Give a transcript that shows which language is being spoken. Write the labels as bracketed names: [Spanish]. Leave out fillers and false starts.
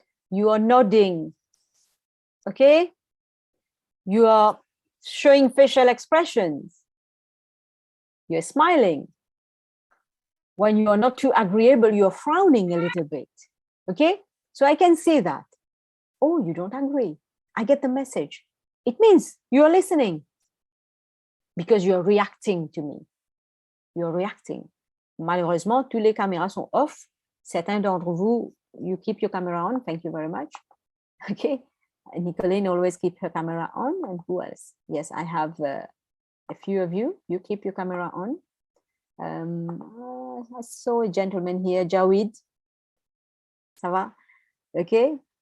[English] You are nodding, okay? You are showing facial expressions. You're smiling. When you are not too agreeable, you're frowning a little bit, okay? So I can see that. Oh, you don't agree. I get the message. It means you're listening because you're reacting to me. You're reacting. [French] Malheureusement, toutes les caméras sont off. Certains d'entre vous, [English] you keep your camera on. Thank you very much. Okay. Nicoline always keep her camera on. And who else? Yes, I have a few of you. You keep your camera on. I saw a gentleman here, Jawid. [French] Ça va? [English] Okay.